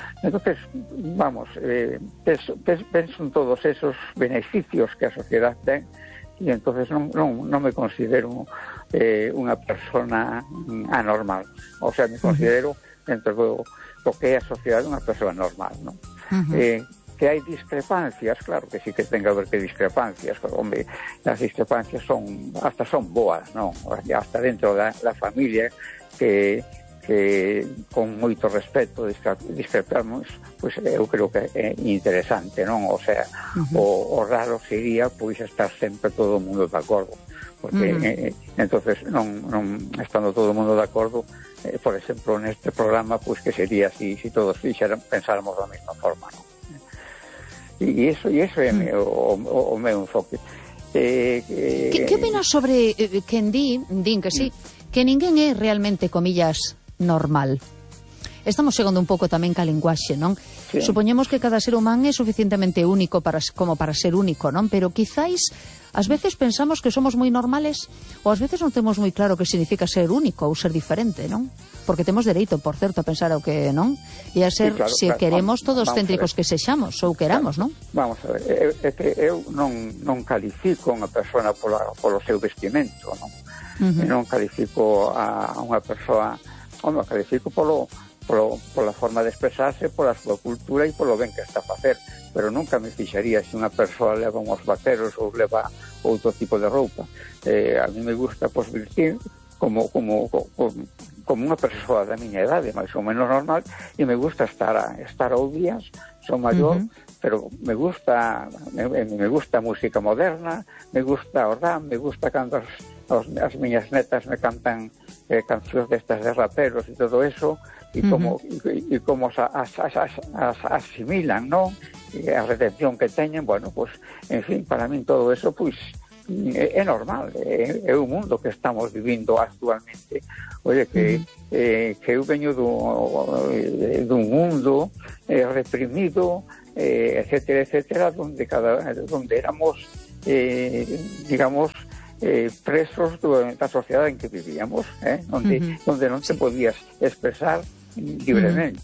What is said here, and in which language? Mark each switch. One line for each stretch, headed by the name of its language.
Galician: Entonces, vamos, penso en todos esos beneficios que a sociedade ten, e entonces non me considero unha persona anormal, o sea, me considero entre todo que é a sociedade unha persoa normal, ¿no? Que hai discrepancias, claro que sí que tenga a ver que discrepancias, pero, hombre, as discrepancias son, hasta son boas, ¿no? Hasta dentro da familia que con moito respeto discrepamos, pues eu creo que é interesante, ¿no? O sea, o raro sería pois estar sempre todo o mundo de acordo, porque entonces non estando todo o mundo de acordo, por exemplo, neste programa, pues que sería así, si todos pensáramos da mesma forma, ¿no? E iso é o meu enfoque. Que opinas sobre quen din que sí, que ninguén é realmente, comillas, normal? Estamos chegando un pouco tamén ca linguaxe, non? Sí. Supoñemos que cada ser humano é suficientemente único como para ser único, non? Pero quizáis, ás veces pensamos que somos moi normales ou ás veces non temos moi claro o que significa ser único ou ser diferente, non? Porque temos dereito, por certo, a pensar o que non e a ser, sí, claro, se claro, queremos, todos céntricos que sexamos ou queramos, claro, non? Vamos a ver, é que eu non califico unha persona polo seu vestimento, non? Non califico a unha persoa, non califico pola forma de expresarse, pola súa cultura e polo ben que está a facer, pero nunca me fixaría se unha persoa leva unhos vaqueros ou leva outro tipo de roupa. A mí me gusta, pues, vestir como unha persoa da miña edade, máis ou menos normal, e me gusta estar ao día, son maior, pero me gusta a música moderna, me gusta o rap, me gusta cando as miñas netas me cantan cancións destas de raperos e todo eso, e como as asimilan, ¿no? A retención que teñen, bueno, pues, en fin, para min todo eso, pues,
Spanish: es normal, es un mundo que estamos viviendo actualmente. Oye, que, que yo vengo de un mundo reprimido, etcétera, etcétera, donde cada donde éramos, digamos, presos de la sociedad en que vivíamos, donde, donde no te podías expresar libremente.